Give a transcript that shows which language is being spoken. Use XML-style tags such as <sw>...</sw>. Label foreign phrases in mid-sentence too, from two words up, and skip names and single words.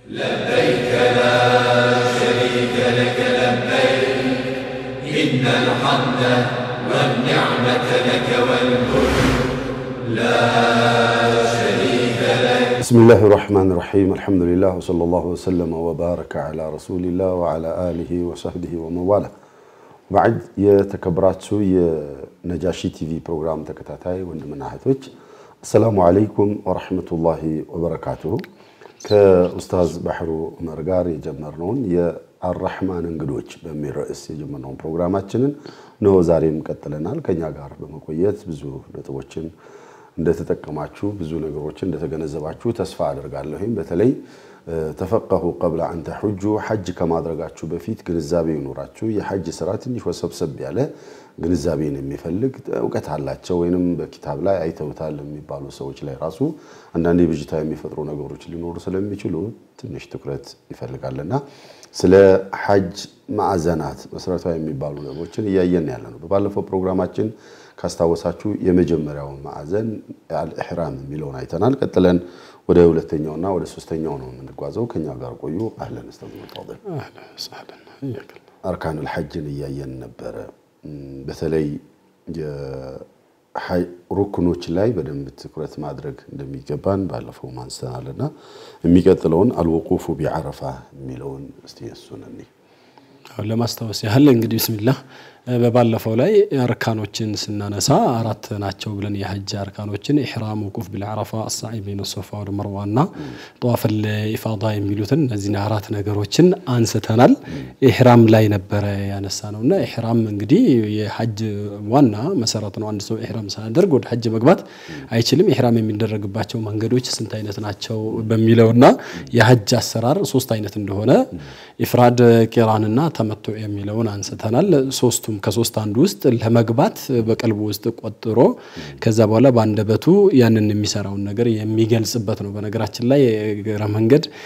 <ar>لبيك لا شريك لك لبيك إن الحمد والنعمة لك والملك لا شريك لك. بسم الله الرحمن الرحيم. الحمد لله وصلى الله وسلم وبارك على رسول الله وعلى آله وصحبه ومن والاه. بعد يتكبراتو</ar> <am>የነጃሺ ቲቪ ፕሮግራም ተከታታይ ወንድምና እህቶች</am> <ar>السلام عليكم ورحمة الله وبركاته.</ar> <am>كأستاذ بحر عمر ጋር የጀመርነውን የአርራህማን እንግዶች በሚል ርዕስ የጀመርነውን ፕሮግራማችንን ነው ዛሬም ቀጥለናል። ከኛ ጋር በመቆየት ብዙ ነጥቦችን እንደተጠቀማችሁ ብዙ ነገሮችን እንደተገነዘባችሁ ተስፋ አደርጋለሁ። በተለይ ተፈቀሁ</am> <ar>قبل أن تحجوا حج</ar> <am>ከማድረጋችሁ በፊት ግንዛቤ ይኖራችሁ የሐጅ ስራ ትንሽ ወሰብሰብ ያለ ግንዛቤን የሚፈልግ ዕውቀት አላቸው ወይንም በኪታብ ላይ አይተውታል የሚባሉ ሰዎች ላይ ራሱ አንዳንዴ ብጅታ የሚፈጥሩ ነገሮች ሊኖሩ ስለሚችሉ ትንሽ ትኩረት ይፈልጋልና ስለ ሐጅ ማዕዘናት መሰረታዊ የሚባሉ ነገሮችን እያየን ያለነው በባለፈው ፕሮግራማችን ካስታወሳችሁ የመጀመሪያው ማዕዘን አልኢህራም የሚለውን አይተናል። ቀጥለን ወደ ሁለተኛውና ወደ ሶስተኛው ነው የምንጓዘው። ከኛ ጋር ቆዩ።</am> <ar>أهلا أستاذ فاضل اهلا وسهلا حياك الله. أركان الحج</ar> <am>እያየን ነበር። በተለይ ሩክኖች ላይ በደንብ ትኩረት ማድረግ እንደሚገባን ባለፈው ማንስተናልና የሚቀጥለውን</am> <ar>الوقوف بعرفة</ar> <am>የሚለውን እስቲ እሱንኒ ለማስተዋወስ ያህል እንግዲህ ቢስሚላህ በባለፈው ላይ አርካኖችን ስናነሳ አራት ናቸው ብለን የሐጅ አርካኖችን ኢህራም</am> <ar>وقوف بالعرفة السعي بين الصفا والمروه طواف الافاضه</ar> <am>የሚሉትን እነዚህ አራት ነገሮችን አንስተናል። ኢህራም ላይ ነበር ያነሳነውና ኢህራም እንግዲህ የሐጅ ዋና መሰረት ነው። አንድ ሰው ኢህራም ሳያደርግ ወደ ሐጅ መግባት አይችልም። ኢህራም የሚደረግባቸው መንገዶች ስንት አይነት ናቸው በሚለውና የሐጅ አሰራር ሶስት አይነት እንደሆነ ኢፍራድ ቂራንና ተመቱዕ የሚለውን አንስተናል። ሶስቱም ከሶስት አንዱ ውስጥ ለመግባት በቀልቡ ውስጥ ቆጥሮ ከዛ በኋላ ባንደበቱ ያንን የሚሰራውን ነገር የሚገልጽበት ነው። በነገራችን ላይ መንገድ</am>